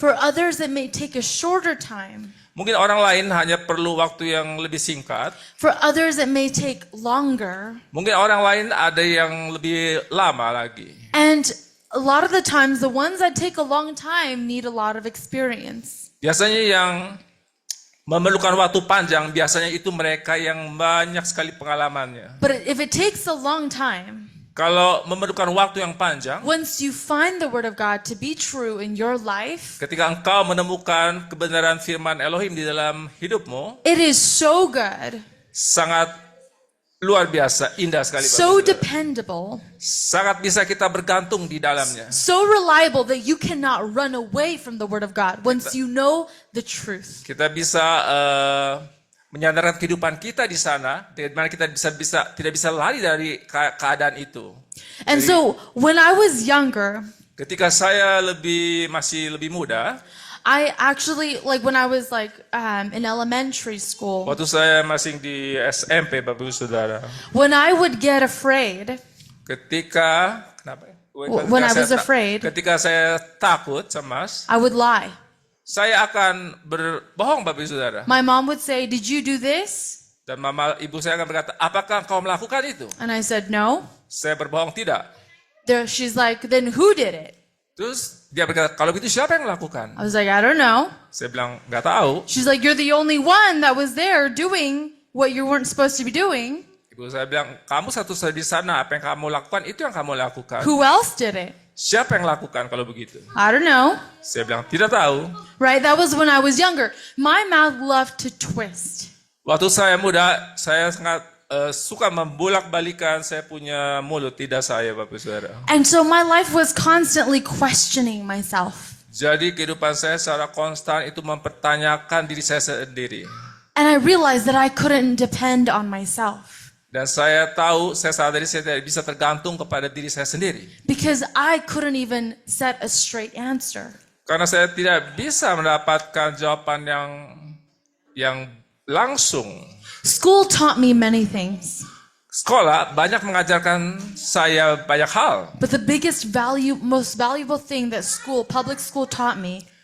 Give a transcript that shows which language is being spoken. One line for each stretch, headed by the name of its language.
English: For others, it may take a shorter time.
Indonesian: Mungkin orang lain hanya perlu waktu yang lebih singkat.
English: For others, it may take longer.
Indonesian: Mungkin orang lain ada yang lebih lama lagi.
English: And a lot of the times, the ones that take a long time need a lot of experience.
Indonesian: Biasanya yang memerlukan waktu panjang, biasanya itu mereka yang banyak sekali pengalamannya.
English: But if it takes a long time,
Indonesian: Kalau memerlukan waktu yang panjang,
English: once you find the Word of God to be true in your life,
Indonesian: ketika engkau menemukan kebenaran firman Elohim di dalam hidupmu,
English: it is so good,
Indonesian: sangat luar biasa, indah sekali.
English: so
Indonesian: Bapak Saudara.
English: dependable,
Indonesian: Sangat bisa kita bergantung di dalamnya.
English: so reliable that you cannot run away from the Word of God once you know the truth.
Indonesian: Kita bisa menyandarkan kehidupan kita di sana, di mana kita tidak bisa lari dari keadaan itu.
English: And so when I was younger,
Indonesian: Ketika saya masih lebih muda,
English: I actually, when I was in elementary school,
Indonesian: waktu saya masih di SMP, Bapak Ibu Saudara,
English: when I would get afraid,
Indonesian: ketika
English: When I was afraid,
Indonesian: ketika saya takut, cemas,
English: I would lie.
Indonesian: saya akan berbohong, Bapak Ibu Saudara.
English: My mom would say, "Did you do this?"
Indonesian: Dan ibu saya akan berkata, apakah kau melakukan itu?
English: And I said, "No."
Indonesian: Saya berbohong, tidak.
English: She's like, "Then who did it?"
Indonesian: Terus dia berkata, kalau begitu siapa yang melakukan?
English: I was like, "I don't know."
Indonesian: Saya bilang, nggak tahu.
English: She's like, "You're the only one that was there doing what you weren't supposed to be doing.
Indonesian: Ibu saya bilang, kamu satu-satunya di sana, apa yang kamu lakukan, itu yang kamu lakukan.
English: Who else did it?"
Indonesian: Siapa yang lakukan kalau begitu?
English: I don't know.
Indonesian: Saya bilang, tidak tahu.
English: Right? That was when I was younger. My mouth loved to twist.
Indonesian: Waktu saya muda, saya sangat suka membolak-balikan saya punya mulut, tidak saya, Bapak Saudara.
English: And so my life was constantly questioning myself.
Indonesian: Jadi kehidupan saya secara konstan itu mempertanyakan diri saya sendiri.
English: And I realized that I couldn't depend on myself.
Indonesian: Dan saya tahu, saya sadari saya tidak bisa tergantung kepada diri saya sendiri.
English: because I couldn't even set a straight answer.
Indonesian: Karena saya tidak bisa mendapatkan jawaban yang langsung.
English: School taught me many things,
Indonesian: Sekolah banyak mengajarkan saya banyak hal.
English: but the most valuable thing that public school taught me